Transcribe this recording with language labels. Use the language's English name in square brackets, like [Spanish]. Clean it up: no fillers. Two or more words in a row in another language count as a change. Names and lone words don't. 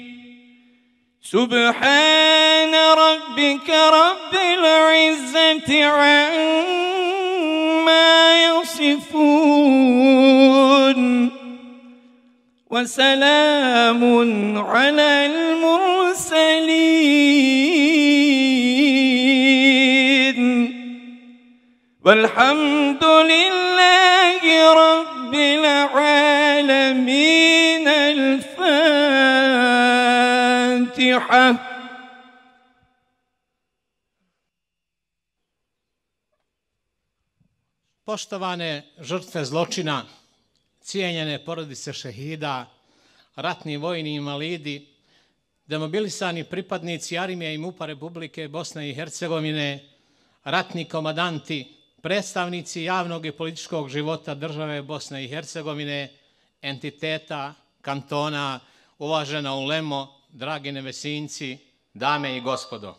[Arabic] سبحان ربك رب العزة عما يصفون وسلام على المرسلين والحمد لله رب العالمين. الفاتحة. [Bosnian] Poštovane žrtve zločina, cijenjene porodice šehida, ratni vojni invalidi, demobilisani pripadnici armije i MUP-a Republike Bosne i Hercegovine, ratni komandanti, predstavnici javnog i političkog života države Bosne i Hercegovine, entiteta, kantona, uvažena ulemo, dragi nevesinci, dame i gospodo.